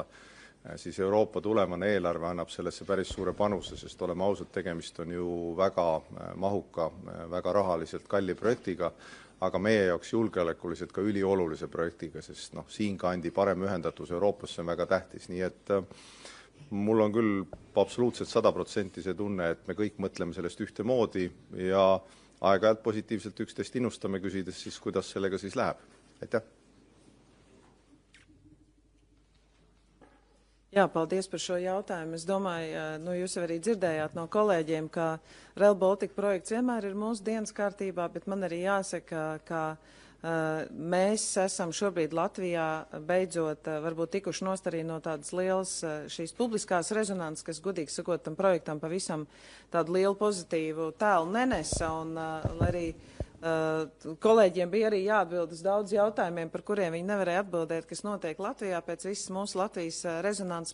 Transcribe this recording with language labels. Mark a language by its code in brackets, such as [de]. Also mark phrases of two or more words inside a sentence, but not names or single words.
[et] siis Euroopa tulevane eelarve annab sellesse päris suure panuse, sest oleme ausad, tegemist on ju väga mahuka, väga rahaliselt kalli projektiga, aga meie jaoks julgeolekuliselt ka üliolulise projektiga, sest siin kandi parem ühendatus Euroopasse on väga tähtis, nii et mul on küll absoluutselt 100% see tunne, et me kõik mõtleme sellest ühtemoodi ja aeg-ajalt positiivselt üksteist innustame, küsides siis, kuidas sellega siis läheb. Aitäh! [lv] Jā, paldies par šo jautājumu. Es domāju, nu, jūs jau arī dzirdējāt no kolēģiem, ka Rail Baltica projekts vienmēr ir mūsu dienas kārtībā, bet man arī jāsaka, ka mēs esam šobrīd Latvijā beidzot varbūt tikuši nost arī no tādas lielas šīs publiskās rezonanses, kas, godīgi sakot, tam projektam pavisam tādu lielu pozitīvu tēlu nenesa, un arī kolēģiem bija arī jāatbild uz daudz jautājumiem, par kuriem viņi nevarēja atbildēt, kas notiek Latvijā pēc visas mūsu Latvijas rezonanses.